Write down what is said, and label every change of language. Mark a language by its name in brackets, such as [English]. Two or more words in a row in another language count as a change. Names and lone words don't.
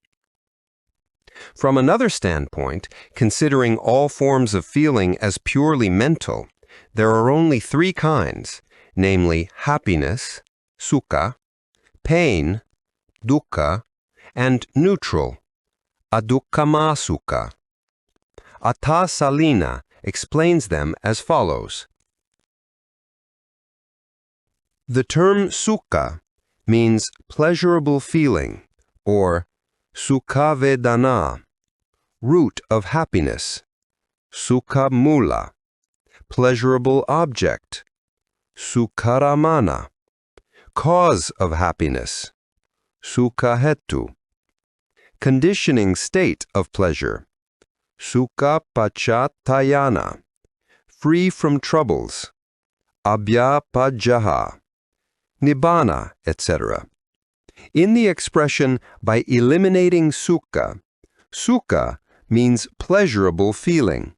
[English] From another standpoint, considering all forms of feeling as purely mental, there are only three kinds, namely happiness, sukha, pain, dukkha, and neutral, [Pali] adukkama sukha. [English] Atta Salina explains them as follows. The term sukha means pleasurable feeling, or sukha vedana, root of happiness, [Pali] sukha mula, [English] pleasurable object, sukharamana, cause of happiness, [Pali] sukha hetu, [English] conditioning state of pleasure, [Pali] sukha pachatayana, [English] free from troubles, abhyapajjaha, nibbana, etc. In the expression by eliminating sukha, sukha means pleasurable feeling.